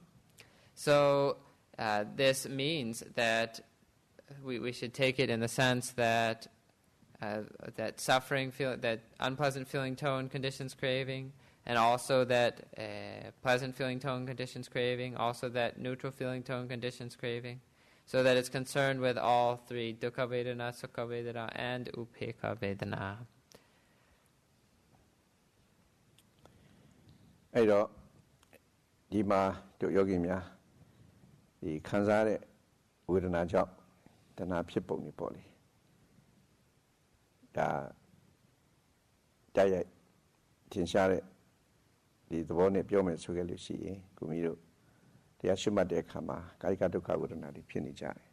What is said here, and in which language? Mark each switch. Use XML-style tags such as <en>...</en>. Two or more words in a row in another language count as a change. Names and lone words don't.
<en>So this means that we should take it in the sense that that suffering, that unpleasant feeling tone conditions craving, and also that pleasant feeling tone conditions craving, also that neutral feeling tone conditions craving, so that it's concerned with all three,</en> <pi>dukkha vedana, sukha vedana, and upekkha vedana.</pi> <my>အဲ့တော့ဒီမှာတို့ယောဂီများဒီခံစားတဲ့ဝေဒနာကြောင့်တဏှာဖြစ်ပုံတွေပေါ့လေဒါတိုက်ရိုက်ထင်ရှားတဲ့ဒီသဘောနဲ့ပြောမယ်ဆိုခဲ့လို့ရှိရင်ကိုမီတို့တရားရှိမှတ်တဲ့အခါမှာကာယကဒုက္ခဝေဒနာတွေဖြစ်နေကြတယ်</my>